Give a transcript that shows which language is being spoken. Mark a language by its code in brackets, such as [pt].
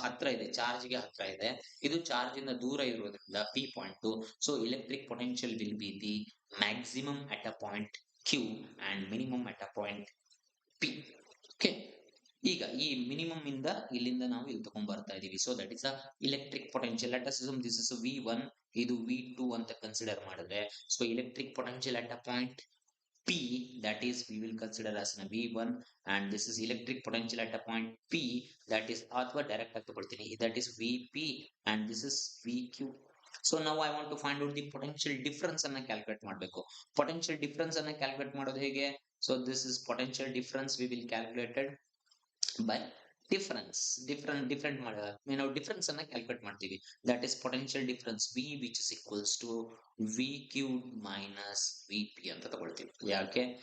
[kn] ಹತ್ರ ಇದೆ, ಚಾರ್ಜ್ ಗೆ ಹತ್ರ ಇದೆ, ಇದು ಚಾರ್ಜ್ ಇಂದ ದೂರ ಇರೋದ್ರಿಂದ P point. [en] So electric potential will be the maximum at a point Q and minimum at a point P. Okay. [kn] ಈಗ ಈ ಮಿನಿಮಮ್ ಇಂದ ಇಲ್ಲಿಂದ ನಾವು ಇಲ್ಲಿ ತಗೊಂಡ್ ಬರ್ತಾ ಇದೀವಿ. [en] So that is a electric potential. Let us assume this is V1, [kn] ಇದು V2 ಅಂತ ಕನ್ಸಿಡರ್ ಮಾಡಿದ್ರೆ, [en] so electric potential at a point P, that is we will consider as a V1, and this is electric potential at a point P, that is [kn] ಅಥವಾ direct ಆಗಿ ತಗೊಳ್ತೀನಿ, [en] that is VP and this is VQ so ನಾವು I want to find out the potential difference [kn] ಅನ್ನ calculate ಮಾಡಬೇಕು. Potential difference ಅನ್ನ calculate ಮಾಡೋದು ಹೇಗೆ? [en] So this is potential difference we will calculated by difference. [kn] Different ಮಾಡ ನಾವು difference ಅನ್ನ calculate ಮಾಡ್ತೀವಿ. [en] that is potential difference V which is equals to V Q minus V P [kn] ಅಂತ ತಗೊಳ್ತೀವಿ. ಯಾಕೆ?